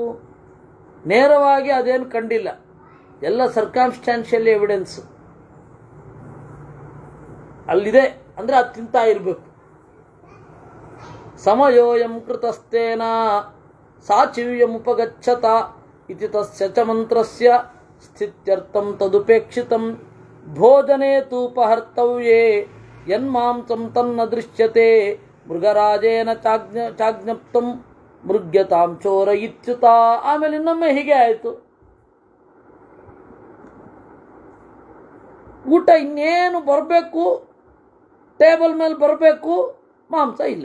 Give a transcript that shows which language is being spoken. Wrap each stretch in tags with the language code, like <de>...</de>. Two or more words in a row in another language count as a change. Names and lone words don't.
<kn>ನೇರವಾಗಿ ಅದೇನು ಕಂಡಿಲ್ಲ, ಎಲ್ಲ</kn> <en>circumstantial evidence</en> <kn>ಅಲ್ಲಿದೆ ಅಂದರೆ ಅದು ತಿಂತಾ ಇರಬೇಕು.</kn> <sa>ಸಮಯೋಯಂ ಕೃತಸ್ತೇನ ಸಾಚಿವ್ಯಮುಪಗಚ್ಚತ ಇತಿ ತಸ್ಯ ಚ ಮಂತ್ರಸ್ಯ ಸ್ಥಿತ್ಯರ್ಥಂ ತದುಪೇಕ್ಷಿತಂ ಭೋಜನೆ ತೂಪಹರ್ತವ್ಯೇ ಯನ್ಮಾಂಸಂ ತನ್ನ ದೃಶ್ಯತೆ ಮೃಗರಾಜೇನ ಚಾಜ್ಞಪ್ತಂ ಮೃಗ್ಯತಾಂ ಚೋರ ಇತ್ಯುತ.</sa> <kn>ಆಮೇಲೆ ಇನ್ನೊಮ್ಮೆ ಹೀಗೆ ಆಯಿತು. ಊಟ ಇನ್ನೇನು ಬರಬೇಕು, ಟೇಬಲ್ ಮೇಲೆ ಬರಬೇಕು, ಮಾಂಸ ಇಲ್ಲ.</kn>